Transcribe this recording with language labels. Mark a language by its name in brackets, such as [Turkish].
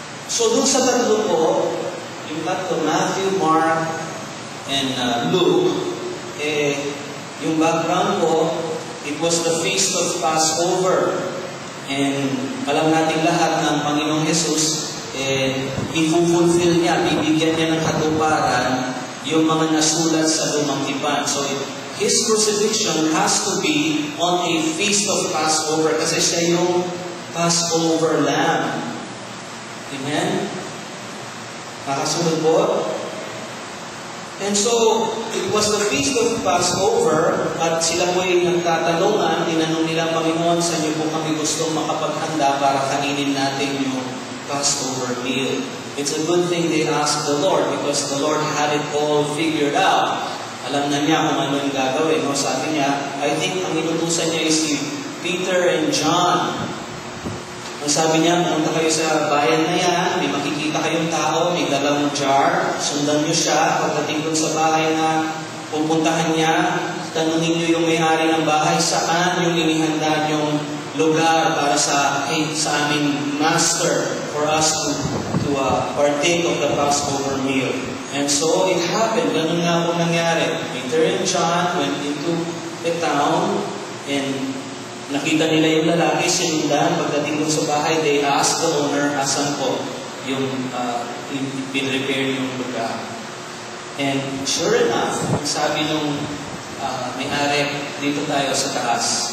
[Filipino] So, dun sa tatlo po, yung tatlo, Matthew, Mark, and Luke, yung background po, [English] it was the Feast of Passover. [Filipino] And alam natin lahat ng Panginoong Jesus, i-fulfill niya, bibigyan niya ng katuparan yung mga nasulat sa Lumang Tipan. [English] So, His crucifixion has to be on a Feast of Passover [Filipino] kasi siya yung [English] Passover Lamb. [Filipino] Amen? Nakasunod po? [English] And so, it was the Feast of Passover [Filipino] at sila po ay nagtatanungan, tinanong nila, Panginoon, sa inyo po kami gustong makapaghanda para kainin natin yung Passover meal. [English] It's a good thing they asked the Lord because the Lord had it all figured out. [Filipino] Alam na niya kung ano yung gagawin. No? Sabi niya, [English] I think [Filipino] ang inutusan niya is si Peter and John. Ang sabi niya, pumunta kayo sa bayan na yan, may makikita kayong tao, may dalang jar, sundan niyo siya, pagdating dun sa bahay na pupuntahan niya, tanungin niyo yung may-ari ng bahay, saan yung inihanda niyong lugar para sa aming master [English] for us to partake of the Passover meal. And so it happened, [Filipino] ganun nga po nangyari. [English] Peter and John went into the town and [Filipino] nakita nila yung lalaki, sinundan. Pagdating dun sa bahay, [English] they asked the owner, [Filipino] asan po yung pinrepair yung lugar. [English] And sure enough, [Filipino] sabi nung may-ari, dito tayo sa taas.